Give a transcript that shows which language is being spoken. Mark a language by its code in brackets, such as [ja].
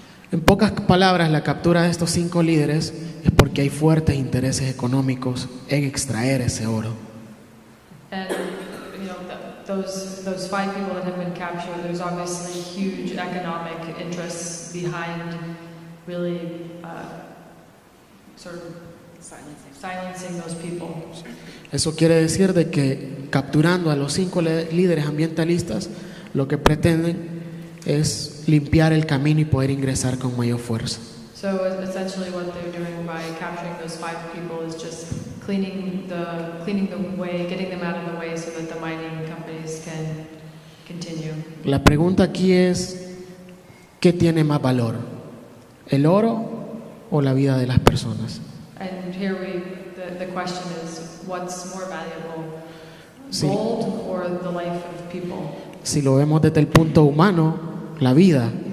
[es] En pocas palabras, la captura de estos 5 líderes es porque hay fuertes intereses económicos en extraer ese oro. [en] And those 5 people that have been captured, there's obviously huge economic interests behind really sort of silencing those people. [es] Eso quiere decir de que capturando a los 5 líderes ambientalistas, lo que pretenden es limpiar el camino y poder ingresar con mayor fuerza. [en] So essentially what they're doing by capturing those 5 people is just cleaning the way, getting them out of the way so that the mining companies can continue. [es] La pregunta aquí es, ¿qué tiene más valor? ¿El oro o la vida de las personas? [en] And here the question is, what's more valuable, [es] Sí. [en] gold or the life of people? [es] Si lo vemos desde el punto humano, la vida.